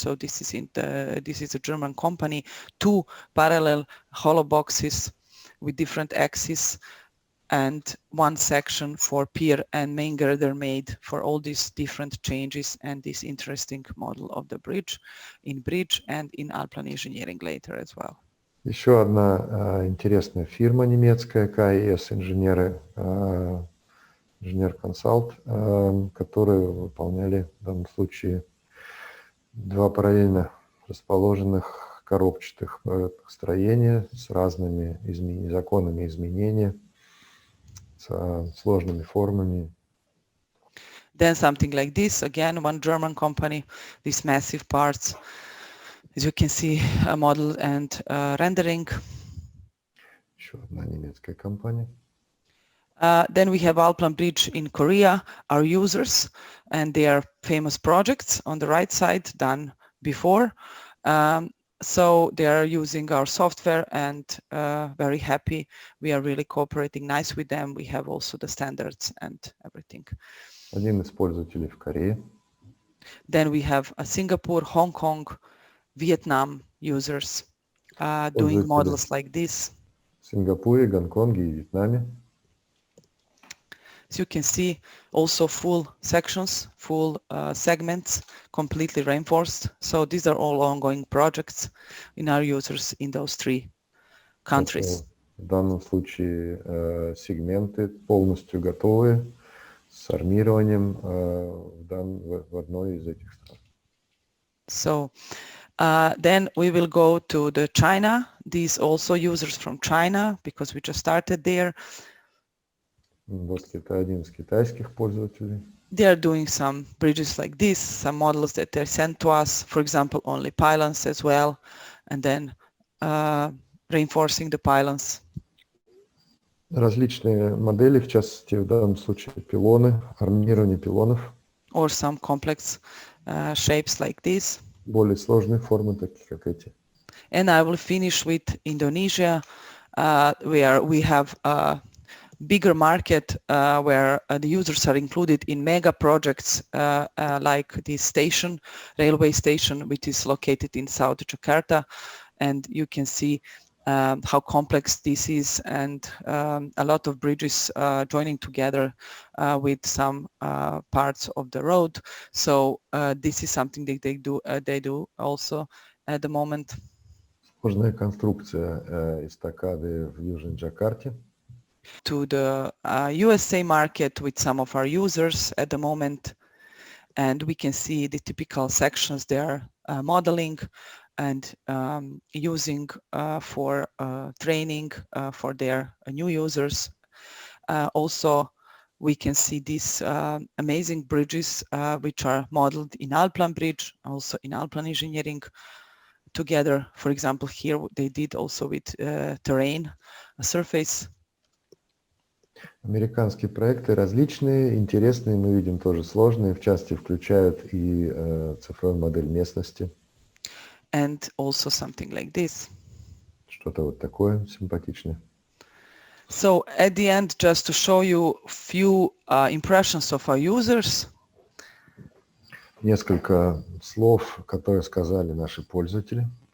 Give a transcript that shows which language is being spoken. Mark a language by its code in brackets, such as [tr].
[en] So this is a German company. 2 parallel hollow boxes with different axes and 1 section for pier and main girder made for all these different changes and this interesting model of the bridge in Bridge and in Alplan Engineering later as well. [ru] Еще одна интересная фирма немецкая, КС инженеры, инженер-консалт, которые выполняли в данном случае 2 параллельно расположенных коробчатых строения с разными законами изменения, с сложными формами. [en] Then something like this, again, one German company, these massive parts. As you can see, a model and rendering. [ru] Еще одна немецкая компания. [en] Then we have Alplan Bridge in Korea, our users, and their famous projects on the right side done before. So they are using our software and very happy. We are really cooperating nice with them. We have also the standards and everything. [ru] Один из пользователей в Корее. [en] Then we have Singapore, Hong Kong, Vietnam users doing models like this. [ru] В Сингапуре, Гонконге и Вьетнаме. [en] As you can see, also full sections, full segments, completely reinforced. So these are all ongoing projects in our users in those 3 countries. [ru] В данном случае сегменты полностью готовы с армированием в одной из этих стран. [en] So then we will go to the China. These also users from China because we just started there. [ru] Вот один из китайских пользователей. [en] They are doing some bridges like this, some models that they're sent to us, for example, only pylons as well, and then reinforcing the pylons. [ru] Различные модели, в частности, в данном случае пилоны, армирование пилонов. [en] Or some complex shapes like this. [ru] Более сложные формы, такие как эти. [en] And I will finish with Indonesia, where we have a bigger market where the users are included in mega projects like this railway station, which is located in South Jakarta. And you can see how complex this is and a lot of bridges joining together with some parts of the road. So this is something that they do also at the moment. [ru] Сложная конструкция эстакады в Южной Джакарте. [en] To the USA market with some of our users at the moment, and we can see the typical sections they are modeling and using for training for their new users. Also, we can see these amazing bridges which are modeled in Alplan Bridge, also in Alplan Engineering together. For example, here they did also with terrain, a surface. [ru] Американские проекты различные, интересные, мы видим тоже сложные, в части включают и цифровую модель местности. [en] And also something like this. [ru] Что-то вот такое симпатичное. [en] So at the end, just to show you few impressions of our users. [ru] Несколько слов, которые сказали наши пользователи.